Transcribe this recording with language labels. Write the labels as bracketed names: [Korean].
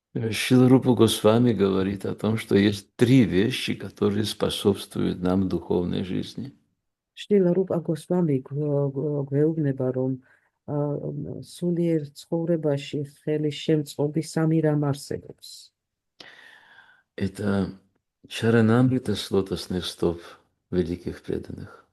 [Russian] Шрила Рупа Госвами говорит о том, что есть три вещи, которые способствуют нам в духовной жизни. [Georgian] შრილა რუპა გოსვამი გვეუბნება, რომ სულიერ ცხოვრებაში ხელის შემწყობი სამი რამ არსებობს. [Russian] Это чаранамрита с лотосных стоп великих преданных.